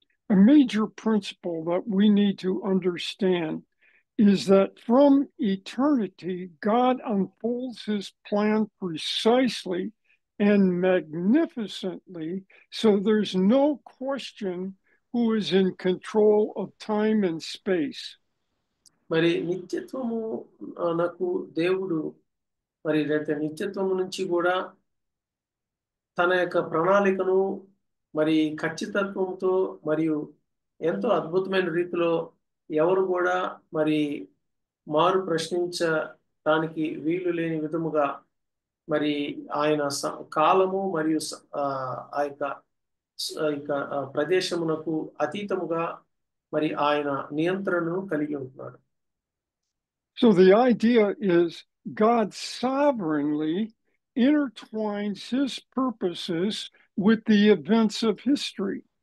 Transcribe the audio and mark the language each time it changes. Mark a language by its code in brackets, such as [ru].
[en] A major principle that we need to understand is that from eternity, God unfolds his plan precisely and magnificently, so there's no question who is in control of time and space. [te] మరి నిత్యత్వము నాకు దేవుడు మరి నిత్యత్వము నుంచి కూడా తన యొక్క ప్రణాళికను మరి ఖచ్చితత్వంతో మరియు ఎంతో అద్భుతమైన రీతిలో ఎవరు కూడా మరి మారు ప్రశ్నించడానికి వీలు లేని విధముగా మరి ఆయన కాలము మరియు ఆ యొక్క ప్రదేశమునకు అతీతముగా మరి ఆయన నియంత్రణను కలిగి ఉంటున్నాడు. [en] So the idea is God sovereignly intertwines his purposes with the events of history.